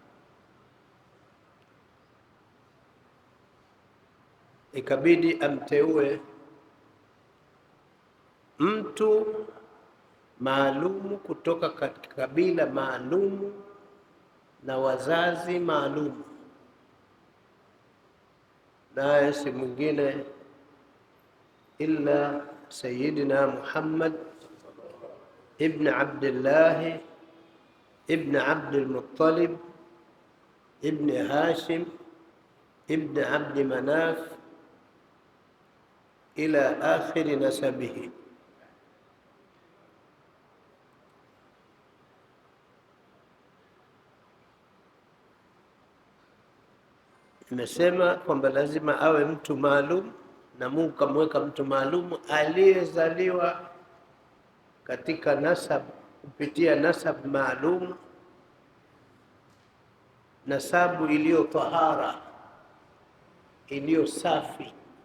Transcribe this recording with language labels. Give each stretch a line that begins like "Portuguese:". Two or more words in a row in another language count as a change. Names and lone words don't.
Swahili: Ikabidi amteue mtu maalumu kutoka katika kabila maalumu na wazazi maalumu, naye si mwingine illa Sayyidina Muhammad ibn Abdullah ibn Abdul Muttalib ibn Hashim ibn Abd Manaf
Arabic: إلى آخر نسبه.
Swahili: Nimesema kwamba lazima awe mtu maalum, na Mungu kamweka mtu maalum aliyezaliwa katika nasab, kupitia nasab maalum, nasabu iliyo tahara, iliyo safi.